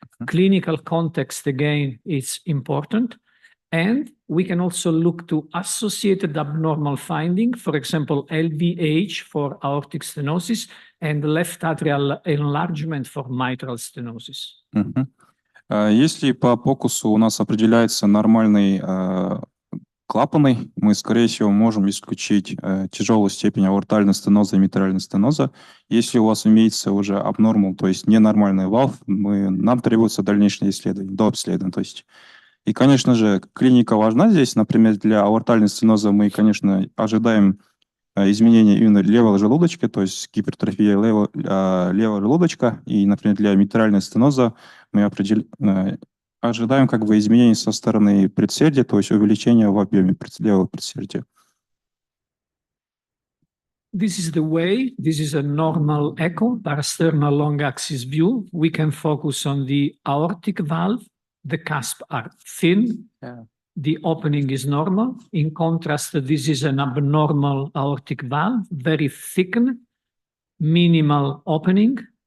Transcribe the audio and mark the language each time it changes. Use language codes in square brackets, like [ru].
[en] Clinical context, again, is important. And we can also look to associated abnormal finding, for example, LVH for aortic stenosis and left atrial enlargement for mitral stenosis. [ru] Если по POCUS у нас определяется нормальный клапаны, мы, скорее всего, можем исключить тяжелую степень аортального стеноза и митрального стеноза. Если у вас имеется уже abnormal, то есть ненормальный валв, нам требуется дальнейшее исследование, дообследование. То есть. И, конечно же, клиника важна здесь. Например, для аортального стеноза мы, конечно, ожидаем изменения именно левого желудочка, то есть гипертрофия левого желудочка. И, например, для митрального стеноза мы ожидаем как бы изменений со стороны предсердия, то есть увеличения в объеме левого предсердия. [en] This is the way, this is a normal echo, parasternal long axis view. We can focus on the aortic valve. The cusps are thin. The opening is normal. In contrast, this is an abnormal aortic valve, very thickened, minimal opening.